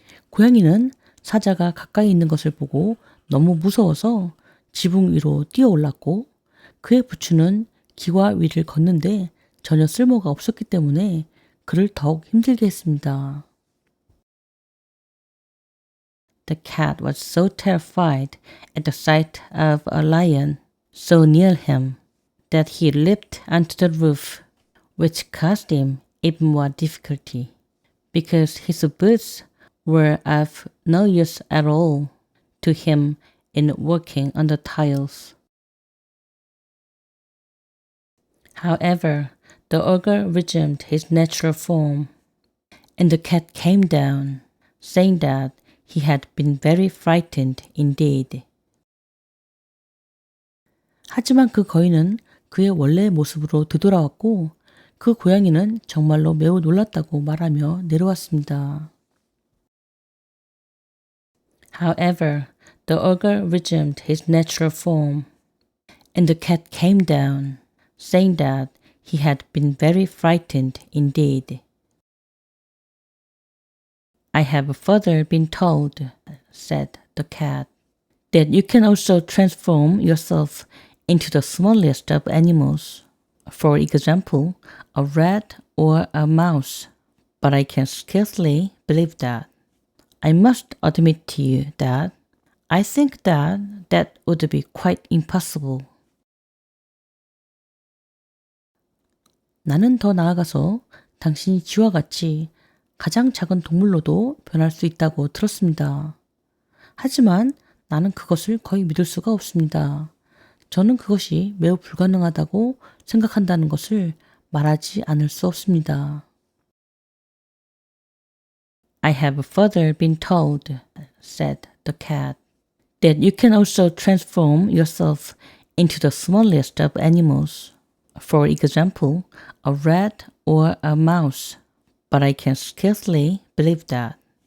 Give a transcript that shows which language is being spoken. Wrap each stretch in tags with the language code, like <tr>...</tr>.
<ko>고양이는 사자가 가까이 있는 것을 보고 너무 무서워서 지붕 위로 뛰어올랐고 그의 부추는 기와 위를 걷는데 전혀 쓸모가 없었기 때문에 그를 더욱 힘들게 했습니다.</ko> <en>The cat was so terrified at the sight of a lion so near him that he leaped onto the roof, which caused him even more difficulty, because his boots were of no use at all to him in walking on the tiles. However, the ogre resumed his natural form, and the cat came down, saying that he had been very frightened indeed.</en> <ko>하지만 그 거인은 그의 원래의 모습으로 되돌아왔고 그 고양이는 정말로 매우 놀랐다고 말하며 내려왔습니다.</ko> <en>However, the ogre resumed his natural form, and the cat came down, saying that he had been very frightened indeed. I have further been told, said the cat, that you can also transform yourself into the smallest of animals, for example, a rat or a mouse, but I can scarcely believe that. I must admit to you that I think that would be quite impossible.</en> <ko>나는 더 나아가서 당신이 쥐와 같이 가장 작은 동물로도 변할 수 있다고 들었습니다. 하지만 나는 그것을 거의 믿을 수가 없습니다. 저는 그것이 매우 불가능하다고 생각한다는 것을 말하지 않을 수 없습니다.</ko> <en>I have further been told, said the cat, that you can also transform yourself into the smallest of animals. For example, a rat or a mouse, but I can scarcely believe that.</en>